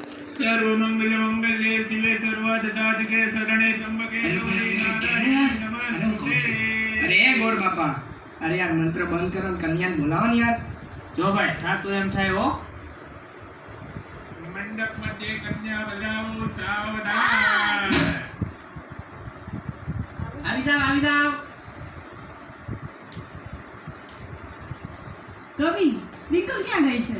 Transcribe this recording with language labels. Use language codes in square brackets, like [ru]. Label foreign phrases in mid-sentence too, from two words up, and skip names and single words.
[sa] सर्वमंगल मंगल्ये शिवे सर्वार्थ साधके शरणे त्र्यंबके गौरी नारायणी नमस्ते। [hi] अरे गोर बापा, अरे यार मंत्र बंद करो, [gu] કન્યા બોલાવો ને યાર। જો ભાઈ થાતું એમ થાય હો। મંડપ મધ્યે કન્યા બજાવો સાવધાન। આવી જાવ આવી જાવ। કવિ ટ્વિંકલ ક્યાં ગઈ છે?